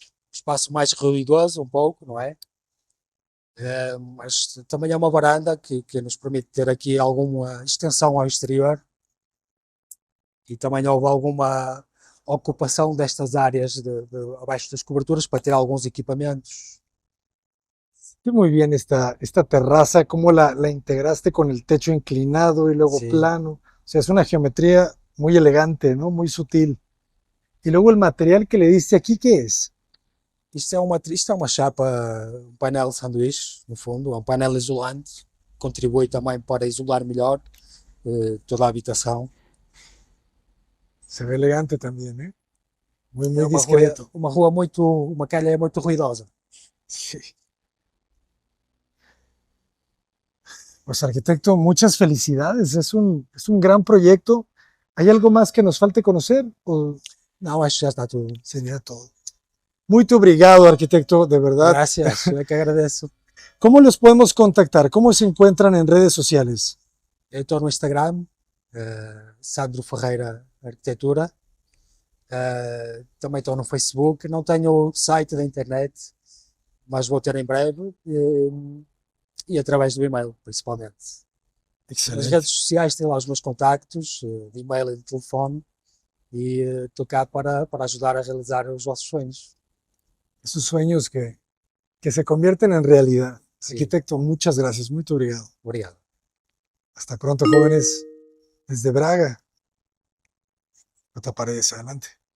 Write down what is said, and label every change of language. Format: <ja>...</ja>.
<pt>Espaço mais ruidoso, um pouco, não é? Mas também é uma varanda que nos permite ter aqui alguma extensão ao exterior e também houve alguma ocupação destas áreas abaixo das coberturas para ter alguns equipamentos.</pt> <es>Sí, muy bien esta terraza, cómo la integraste con el techo inclinado y luego</es> <pt>Sim,</pt> <es>plano. O sea, es una geometría muy elegante, ¿no? Muy sutil. Y luego el material que le diste aquí, ¿qué es?</es> <pt>isto é uma chapa, um painel de sanduíche, no fundo, é um painel isolante, contribui também para isolar melhor toda a habitação.</pt> <es>Se ve elegante también, ¿eh? Muy,</es> <pt>É</pt> <es>muy discreto.</es> <pt>uma calha muito ruidosa.</pt> <es>Sí. Pues arquitecto, muchas felicidades. Es un gran proyecto. ¿Hay algo más que nos falte conocer? ¿O</es> <pt>Não, acho que já está tudo.</pt> <es>sería todo?</es> <pt>Muito obrigado, arquitecto,</pt> <es>de verdad. Gracias,</es> <pt>eu é que agradeço.</pt> <es>¿Cómo los podemos contactar? ¿Cómo se encuentran en redes sociales?</es> <pt>Eu estou no Instagram, Sandro Ferreira Arquitetura. Também estou no Facebook. Não tenho site da internet, mas vou ter em breve. E através do e-mail, principalmente. Nas Excelente. redes sociais tem lá os meus contactos, de e-mail e de telefone. E estou cá para ajudar a realizar os vossos sonhos.</pt> <es>Esos sueños que se convierten en realidad.</es> <pt>Sim,</pt> <es>Arquitecto, muchas gracias. Muy</es> <pt>obrigado. obrigado.</pt> <es>Hasta pronto, jóvenes. Desde Braga. Otra paredes, adelante.</es>